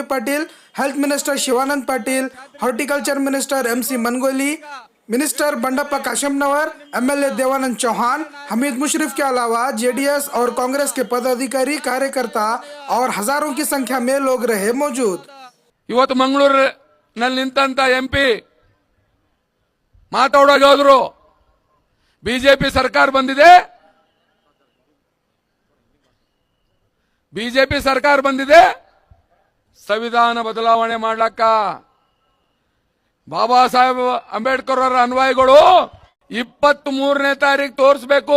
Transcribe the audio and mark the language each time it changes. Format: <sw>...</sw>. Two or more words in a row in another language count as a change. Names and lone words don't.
<hi>पाटिल,</hi> <en>health minister</en> <hi>शिवानंद पाटिल,</hi> <en>horticulture minister</en> <hi>एम.सी. मनगोली, मिनिस्टर बंडप्पा काशमनवर, एमएलए देवानंद चौहान, हमीद मुशर्रफ के अलावा जेडीएस और कांग्रेस के पदाधिकारी, कार्यकर्ता और हजारों की संख्या में लोग रहे मौजूद।</hi> <kn>ಇವತ್ತು ಮಂಗಳೂರಿನಲ್ಲಿ ನಿಂತಂತ ಎಂಪಿ ಮಾತಾಡೋಕೆ ಹೋದ್ರು, ಬಿಜೆಪಿ ಸರ್ಕಾರ ಬಂದಿದೆ ಸಂವಿಧಾನ ಬದಲಾವಣೆ ಮಾಡ್ಲಕ್ಕ ಬಾಬಾ ಸಾಹೇಬ್ ಅಂಬೇಡ್ಕರ್ ಅವರ ಅನ್ವಯಗಳು 23ನೇ ತಾರೀಕು ತೋರಿಸಬೇಕು.</kn>